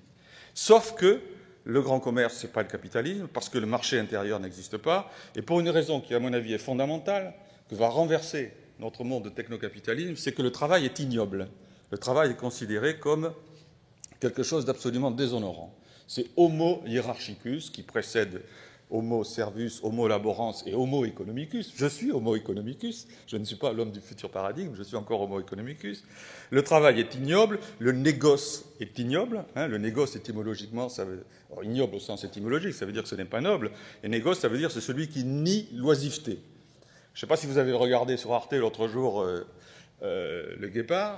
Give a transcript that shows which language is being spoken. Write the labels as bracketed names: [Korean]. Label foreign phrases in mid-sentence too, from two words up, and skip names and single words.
[French] Sauf que le grand commerce, ce n'est pas le capitalisme, parce que le marché intérieur n'existe pas, et pour une raison qui, à mon avis, est fondamentale, que va renverser notre monde de technocapitalisme, c'est que le travail est ignoble. Le travail est considéré comme quelque chose d'absolument déshonorant. C'est [Latin] Homo hierarchicus [French] qui précède [Latin] Homo servus, Homo laborans [French] et [Latin] Homo economicus. [French] Je suis [Latin] Homo economicus, [French] je ne suis pas l'homme du futur paradigme, je suis encore [Latin] Homo economicus. [French] Le travail est ignoble, le négoce est ignoble. Le négoce, étymologiquement, ça veut... Alors, ignoble au sens étymologique, ça veut dire que ce n'est pas noble. Et négoce, ça veut dire que c'est celui qui nie l'oisiveté. Je ne sais pas si vous avez regardé sur Arte l'autre jour Le Guépard.